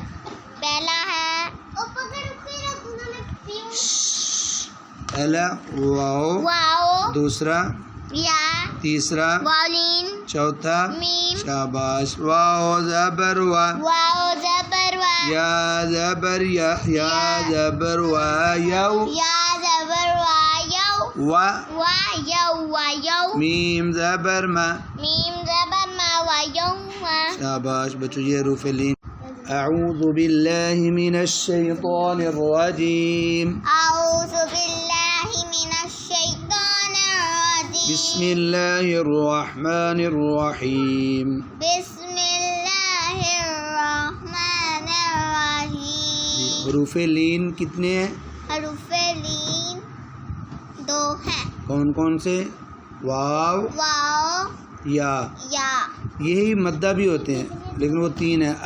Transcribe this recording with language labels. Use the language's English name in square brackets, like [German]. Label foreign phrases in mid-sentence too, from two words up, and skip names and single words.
[Urdu] پہلا ہے پہلا واو، واو، دوسرا، یا، تیسرا، واولین، چوتھا، میم، شاباش، واو زبر وا، واو زبر وا، یا زبر یا، یا زبر وا، یو، یا زبر وا، یو، وا، وا یو، وا یو، میم زبر ما. میم زبر ما، وا یوم. شاباش بچوں، یہ حروف لین. [Arabic] اعوذ باللہ من الشیطان الرجیم. اعوذ باللہ من الشیطان الرجیم. بسم اللہ الرحمن الرحیم. بسم اللہ الرحمن الرحیم. [Urdu] حروف لین کتنے ہیں؟ حروف لین 2 ہیں. کون کون سے؟ واو، واو، یا. یا. یہی مدہ بھی ہوتے ہیں لیکن وہ 3 ہیں.